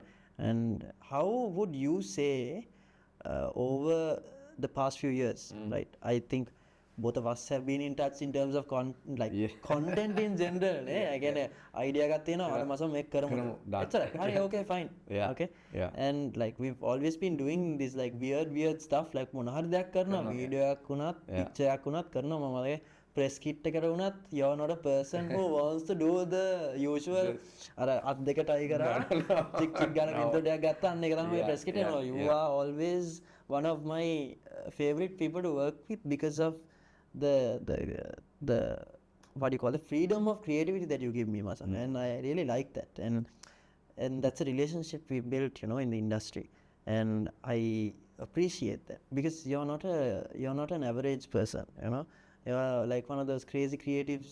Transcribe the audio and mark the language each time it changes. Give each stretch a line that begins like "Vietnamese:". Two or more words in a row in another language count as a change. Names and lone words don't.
English: And how would you say over the past few years, right? I think both of us have been in touch in terms of content in general. I get an idea got okay, fine. Yeah. Okay. Yeah. And like we've always been doing this like weird stuff like
Sinhala: මොනහරි දෙයක් කරනවා video එකක් වුණත් picture එකක් වුණත් කරනවා මම මගේ
English: press kit
Sinhala: එකට වුණත්
English: you're not a person who wants to do the usual
Sinhala: අර අත් දෙක tie කරා චික් චික් ගාන intro එකක් ගත්තා අන්න ඒක තමයි
English: press kit
Sinhala: එනවා.
English: You are always one of my favorite people to work with because of the what do you call the freedom of creativity that you give me, Masan. And I really like that, and that's a relationship we built, in the industry, and I appreciate that because you're not an average person, you're like one of those crazy creatives.